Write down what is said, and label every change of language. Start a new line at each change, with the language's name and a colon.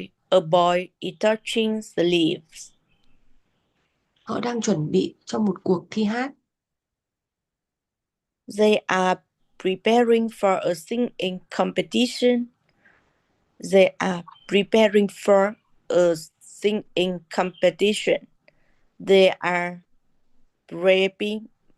English: A boy is touching the leaves.
Vietnamese: Họ đang chuẩn bị cho một cuộc thi hát.
English: They are preparing for a singing competition. They are preparing for a singing competition. They are preparing.